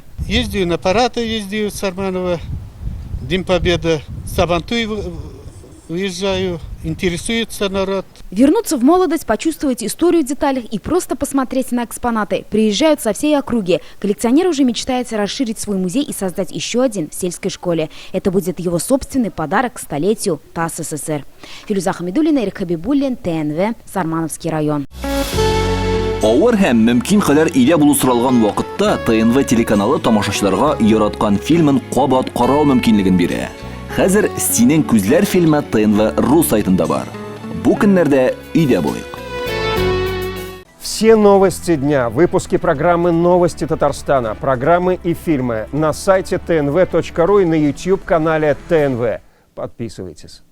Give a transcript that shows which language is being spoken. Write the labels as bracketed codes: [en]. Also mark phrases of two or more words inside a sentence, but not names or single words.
[ru] Ездил на парады, ездил с Арманова, День Победы, Сабантуй уезжаю, интересуется народ. Вернуться в молодость, почувствовать историю в деталях и просто посмотреть на экспонаты. Приезжают со всей округи. Коллекционер уже мечтает расширить свой музей и создать еще один в сельской школе. Это будет его собственный подарок к столетию ТАСС СССР. Филюза Хамидуллина, Эрик Хабибуллин, ТНВ, Сармановский район. [tt] Авыр һәм мөмкин кадәр илә булу соралган вакытта ТНВ телеканалы тамашачыларга яраткан фильмын кабат карау мөмкинлеген бирә. Хәзер «Синең күзләр» фильмы ТНВ.ру сайтында бар. Бу көннәрдә өйдә булыйк. [ru] Все новости дня, выпуски программы «Новости Татарстана», программы и фильмы на сайте tnv.ru и на YouTube-канале ТНВ. Подписывайтесь.